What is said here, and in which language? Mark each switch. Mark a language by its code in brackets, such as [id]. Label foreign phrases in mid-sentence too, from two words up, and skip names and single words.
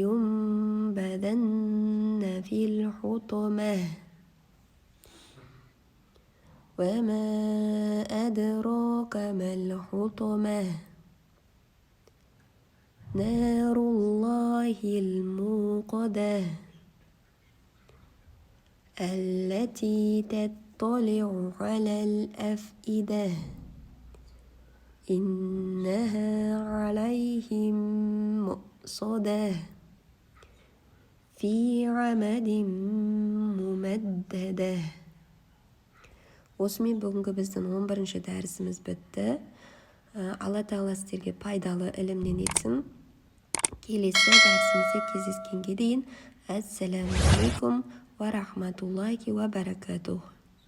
[ar] لينبذن في الحطمة وما أدراك ما الحطمة نار الله الموقدة التي تطلع على الأفئدة إنها عليهم مؤصدة في عمد ممددة. [kk] осымен бүгінгі біздің 11-ші дәрісіміз бітті. Алла тағала сіздерге пайдалы ілімнен етсін. Келесі дәрісімізде кездескенге дейін. [ar] السلام عليكم ورحمة الله وبركاته.